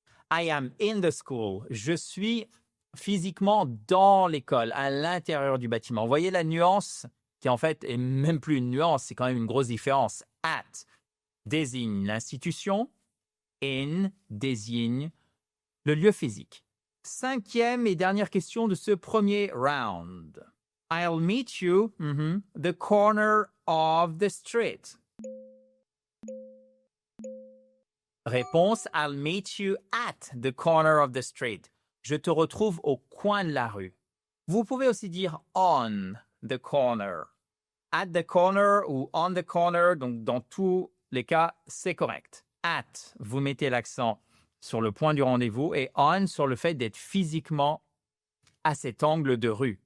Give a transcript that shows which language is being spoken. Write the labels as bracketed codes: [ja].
[en] I am in the school. [fr] Je suis physiquement dans l'école, à l'intérieur du bâtiment. Vous voyez la nuance qui en fait est même plus une nuance, c'est quand même une grosse différence. At désigne l'institution, in désigne le lieu physique. 5e et dernière question de ce premier round. [en] I'll meet you the corner of the street. Réponse, I'll meet you at the corner of the street. [fr] Je te retrouve au coin de la rue. Vous pouvez aussi dire [en] on the corner. At the corner [fr] ou [en] on the corner, [fr] donc dans tous les cas, c'est correct. At, vous mettez l'accent sur le point du rendez-vous et on sur le fait d'être physiquement à cet angle de rue.